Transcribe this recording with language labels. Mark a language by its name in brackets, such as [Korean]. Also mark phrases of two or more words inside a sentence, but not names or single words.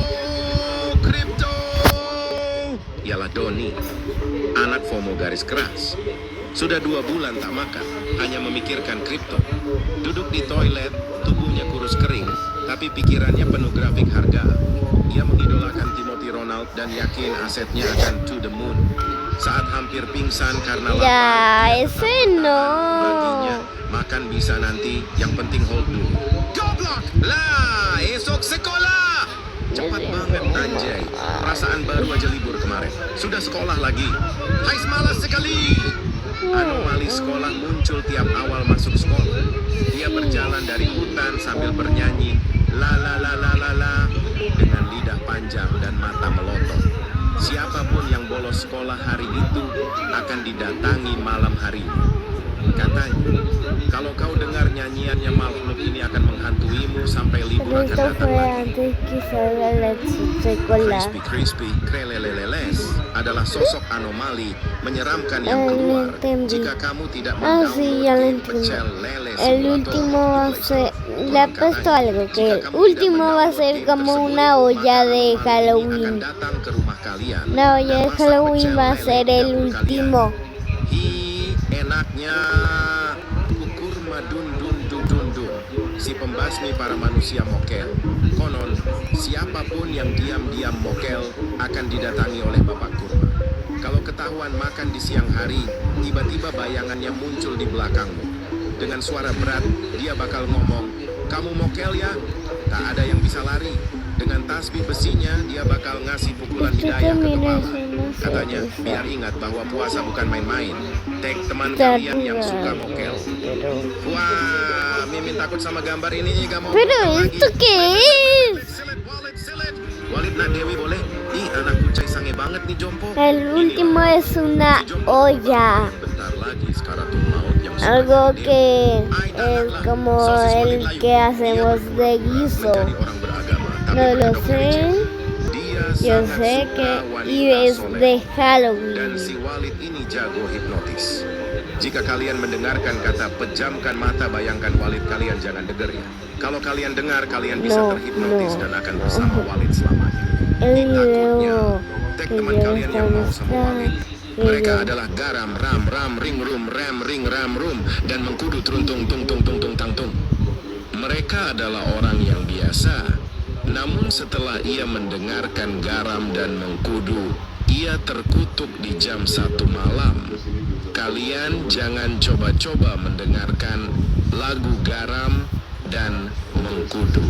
[Indonesian] Ialah Doni, anak FOMO garis keras. Sudah 2 bulan tak makan, hanya memikirkan kripto. Duduk di toilet, tubuhnya kurus kering, tapi pikirannya penuh grafik harga. Ia mengidolakan Timothy Ronald dan yakin asetnya akan [English] to the moon. [Indonesian] Saat hampir pingsan karena lapar, Ya, dia [Spanish] ese [Indonesian] tetap bertahan. [Spanish] no. [Indonesian] Baginya, makan bisa nanti, yang penting hold dulu. Goblok! Lah, esok sekolah! Cepat banget anjay. Perasaan baru aja libur kemarin. Sudah sekolah lagi. Hai, malas sekali. Anomali sekolah muncul tiap awal masuk sekolah. Dia berjalan dari hutan sambil bernyanyi la la la la la la dengan lidah panjang dan mata melotot. Siapapun yang bolos sekolah hari itu akan didatangi malam harinya. Katanya, kalau kau dengar nyanyiannya makhluk ini akan menghantuimu sampai libur [Spanish] Pero [Indonesian] akan [Spanish] esto [Indonesian] datang [Spanish] fue [Indonesian] lagi. [Spanish] antes que salga la secola. [Indonesian] Crispy Kreleleleles adalah sosok anomali menyeramkan yang [Spanish] Ah, [Indonesian] keluar. [Spanish] lo entendí. [Indonesian] Jika kamu tidak [Spanish] Ah, sí, ya lo [Indonesian] game [Spanish] entiendo. [Indonesian] Pecel Lele [Spanish] El [Indonesian] Simulator [Spanish] último [Indonesian] di [Spanish] va a [Indonesian] Play [Spanish] ser, [Indonesian] Store. [Spanish] le [Indonesian] Konon [Spanish] ha puesto [Indonesian] katanya, [Spanish] algo, que [Indonesian] jika [Spanish] el [Indonesian] kamu [Spanish] último [Indonesian] tidak [Spanish] va a [Indonesian] mendownload [Spanish] ser [Indonesian] game [Spanish] como [Indonesian] tersebut, [Spanish] una olla [Indonesian] maka [Spanish] de [Indonesian] anomali ini akan [Spanish] Halloween. [Indonesian] datang ke rumah kalian [Spanish] Una olla [Indonesian] dan [Spanish] de [Indonesian] masak [Spanish] Halloween [Indonesian] pecel [Spanish] va a [Indonesian] lele [Spanish] ser [Indonesian] di [Spanish] el [Indonesian] dapur [Spanish] último. [Indonesian] kalian. Hi, enaknya kukur madun dun dun dun dun. Si pembasmi para manusia mokel. Konon, siapapun yang diam-diam mokel akan didatangi oleh Bapak Kurma. Kalau ketahuan makan di siang hari, tiba-tiba bayangannya muncul di belakangmu. Dengan suara berat, dia bakal ngomong, "Kamu mokel ya?" Tak ada yang bisa lari. Dengan tasbih besinya, dia bakal ngasih pukulan [Spanish] Esto [Indonesian] hidayah ke [Spanish] también [Indonesian] kepala. [Spanish] es una [Indonesian] Katanya, [Spanish] cerveza. [Indonesian] biar ingat bahwa puasa bukan main-main. Tag teman kalian yang suka mokel. Wah, Mimin takut sama gambar ini, gak mau [Spanish] Pero [Indonesian] mokel lagi. [Spanish] esto qué es? [Indonesian] Silet. Walid nak Dewi boleh? Ih, anak kucai sange banget nih Jompo. [Spanish] El último es una olla. [Indonesian] Bentar lagi sekaratul maut yang suka [Spanish] Algo [Indonesian] hadir. [Spanish] que [Indonesian] Ay, [Spanish] es [Indonesian] taklah. [Spanish] como [Indonesian] Sosis Walid [Spanish] el [Indonesian] Layu. [Spanish] que hacemos [Indonesian] Dia [Spanish] de [Indonesian] berdua [Spanish] guiso. [Indonesian] menjadi orang beragama, tapi [Spanish] No lo [Indonesian] berkedok [Spanish] sé. [Indonesian] gereja. Dia [Spanish] Yo [Indonesian] sangat [Spanish] sé [Indonesian] suka [Spanish] que [Indonesian] wanita [Spanish] y es [Indonesian] soleh. [Spanish] de [Indonesian] Dan [Spanish] Halloween. [Indonesian] si Walid ini jago hipnotis. Jika kalian mendengarkan kata pejamkan mata, bayangkan Walid, kalian jangan dengar ya. Kalau kalian dengar, kalian bisa [Spanish] No, [Indonesian] terhipnotis [Spanish] no. [Indonesian] dan akan bersama Walid selamanya. [Spanish] El [Indonesian] Takutnya, [Spanish] video [Indonesian] tag [Spanish] que [Indonesian] teman [Spanish] yo [Indonesian] kalian yang mau sama Walid. Mereka adalah garam, ram, ram, ring, rum, ram, ring, ram, rum, dan mengkudu truntung, tung, tung, tung, tung, tang, tung. Mereka adalah orang yang biasa. Namun setelah ia mendengarkan garam dan mengkudu, ia terkutuk di jam 1 malam. Kalian jangan coba-coba mendengarkan lagu garam dan mengkudu.